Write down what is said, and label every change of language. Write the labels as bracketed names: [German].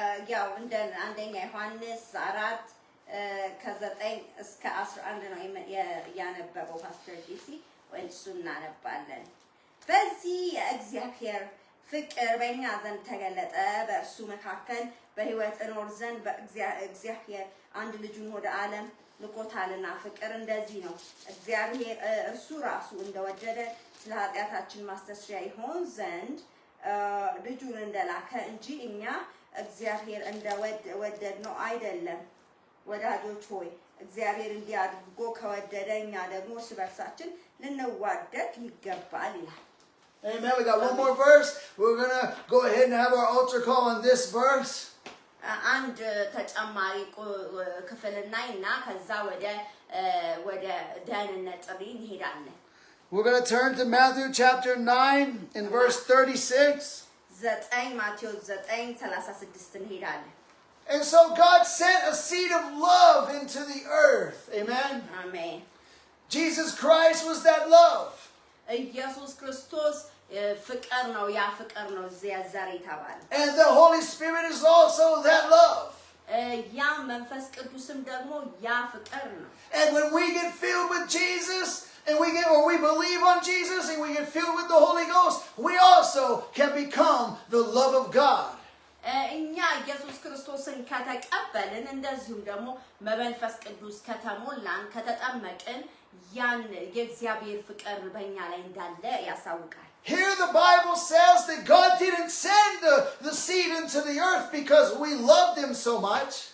[Amharic] ያው እንደ አንደኛ ዮሐንስ 4 ከ9 እስከ 11 ነው ያነበበው ፓስተር ዲሲ ወይ እሱ እናነባለን። በዚህ የእግዚአብሔር ፍቅር በእኛ ዘንድ ተገለጠ፣ በእርሱ መካከል በሕይወት እኖር ዘንድ በእግዚአብሔር አንድ ልጁን ወደ ዓለም ልኮታልና። ፍቅር እንደዚህ ነው፣ እግዚአብሔር እርሱ ራሱ እንደወደደ ስለ ኃጢአታችን ማስተስሪያ ይሆን ዘንድ ልጁን እንደላከ እንጂ እኛ እግዚአብሔር እንደወደድ ነው አይደለም። ወዳጆች ሆይ እግዚአብሔር እንዲህ አድርጎ ከወደደ እኛ ደግሞ እርስ በርሳችን ልንዋደድ ይገባል ይላል። [English] Amen. We got one more verse. We're going to go ahead and have our altar call on this verse. [Amharic] አንድ ተጨማሪ ክፍልና እና ከዛ ወደ ደህንነት ጥሪ እንሄዳለን። [English] We're going to turn to Matthew chapter 9 in verse 36. [Amharic] ማቴዎስ 9:36 እንሄዳለን። [English] And so God sent a seed of love into the earth. Amen. Amen. Jesus Christ was that love. [Amharic] ኢየሱስ ክርስቶስ ፍቅር ነው፣ ያ ፍቅር ነው እዚያ ዘር የተባለ። [English] And the Holy Spirit is also that love. [Amharic] ያ መንፈስ ቅዱስም ደግሞ ያ ፍቅር ነው። [English] And when we get filled with Jesus, and we believe on Jesus, and we get filled with the Holy Ghost, we also can become the love of God. [Amharic] እኛ ኢየሱስ ክርስቶስን ከተቀበልን እንደዚሁም ደግሞ በመንፈስ ቅዱስ ከተሞላን ከተጠመቅን ያን የእግዚአብሔር ፍቅር በእኛ ላይ እንዳለ ያሳውቃል። [English] Here the Bible says that God didn't send the seed into the earth because we loved him so much.